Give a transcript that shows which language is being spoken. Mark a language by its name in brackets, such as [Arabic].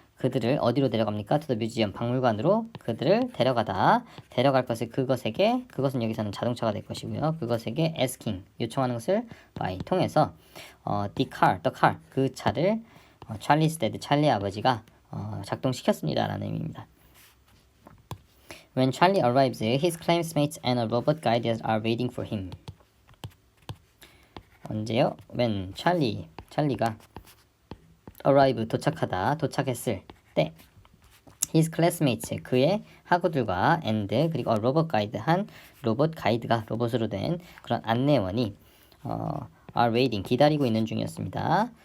[Korean] 그들을 어디로 데려갑니까? [English] to the museum, [Korean] 박물관으로 그들을 데려갈 것을 그것은 여기서는 자동차가 될 것이고요. 그것에게 asking, 요청하는 것을 by 통해서 [English] the car, [Korean] 그 차를 Charlie's dad, 찰리의 아버지가 작동시켰습니다 라는 의미입니다. [English] When Charlie arrives, his classmates and a robot guide are waiting for him. [Korean] 언제요? When 찰리가 arrive, 도착했을 때 [English] his classmates, [Korean] 그의 학우들과 and 그리고 [English] a robot guide, [Korean] 한 로봇 가이드가 로봇으로 된 그런 안내원이 [English] are waiting, [Korean] 기다리고 있는 중이었습니다.